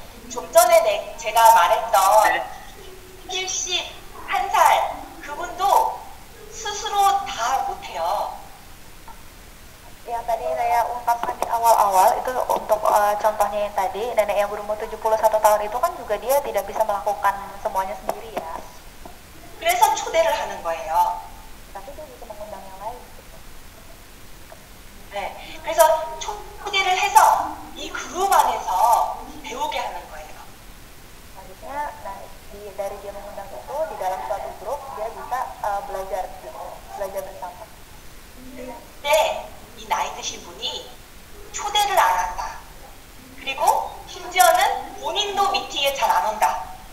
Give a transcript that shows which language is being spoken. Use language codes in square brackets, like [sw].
[ko] 좀 전에 제가 말했던 71살 그분도 스스로 다 못해요. [id] Yang tadi saya ungkapkan di awal-awal itu untuk contohnya yang tadi, nenek yang berumur 71 tahun itu kan juga dia tidak bisa melakukan semuanya sendiri ya. [ko] 그래서 초대를 하는 거예요. [id] Tapi dia bisa mengundang yang lain. [ko] 네, 그래서 초대를 해서 이 그룹 안에서 배우게 하는 거예요. [id] Selanjutnya, dari dia mengundang itu di dalam suatu grup dia bisa belajar bersama. [ko] 근데 이 나이 드신 분이 초대를 안 한다. 그리고 심지어는 본인도 미팅에 잘 안 온다.